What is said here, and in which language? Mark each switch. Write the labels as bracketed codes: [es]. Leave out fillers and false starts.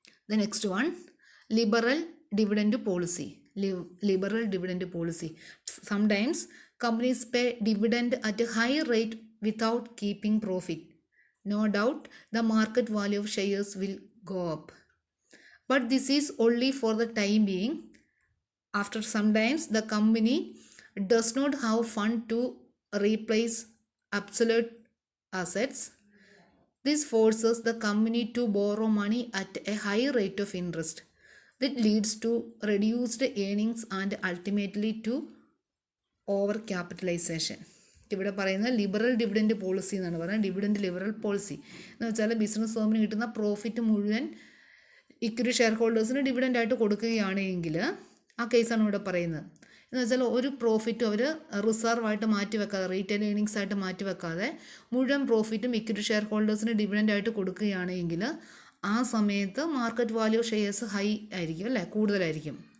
[en] The next one, liberal dividend policy. Liberal dividend policy. Sometimes companies pay dividend at high rate without keeping profit. No doubt the market value of shares will go up. But this is only for the time being. After sometimes the company does not have fund to replace obsolete assets. This forces the company to borrow money at a high rate of interest. That leads to reduced earnings and ultimately to overcapitalization. [ml] ഇവിടെ പറയുന്നത് liberal dividend policy എന്നാണ് പറയുന്നത്. Dividend liberal policy എന്ന് വെച്ചാൽ business ഫേമിന് കിട്ടുന്ന profit മുഴുവൻ equity share ഹോൾഡേഴ്സിന് ഡിവിഡൻ്റായിട്ട് കൊടുക്കുകയാണെങ്കിൽ ആ കേസാണ് ഇവിടെ പറയുന്നത്. എന്ന് വെച്ചാൽ ഒരു പ്രോഫിറ്റും അവർ റിസർവായിട്ട് മാറ്റി വെക്കാതെ, റീറ്റെയിൽ ഏണിങ്സ് ആയിട്ട് മാറ്റി വെക്കാതെ മുഴുവൻ പ്രോഫിറ്റും ഇക്വിറ്റി ഷെയർ ഹോൾഡേഴ്സിന് ഡിവിഡൻ്റായിട്ട് കൊടുക്കുകയാണെങ്കിൽ ആ സമയത്ത് മാർക്കറ്റ് വാല്യൂ ഷെയർസ് ഹൈ ആയിരിക്കും അല്ലേ, കൂടുതലായിരിക്കും.